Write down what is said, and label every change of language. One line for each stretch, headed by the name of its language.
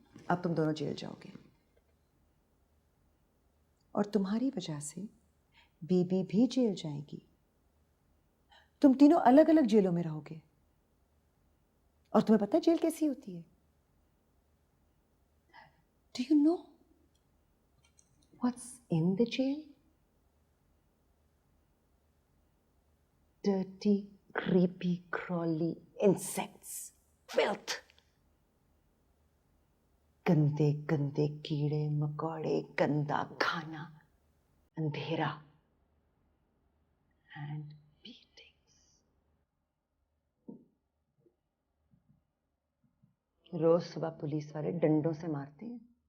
Hindi: अब तुम दोनों जेल जाओगे और तुम्हारी वजह से बीबी भी जेल जाएगी। तुम तीनों अलग अलग जेलों में रहोगे। और तुम्हें पता है जेल कैसी होती है?
English: Do you know what's in the jail? Dirty, creepy, crawly insects, filth.
Hindi: गंदे गंदे कीड़े मकोड़े, गंदा खाना, अंधेरा
English: and beatings.
Hindi: रोज सुबह पुलिस वाले डंडों से मारते हैं।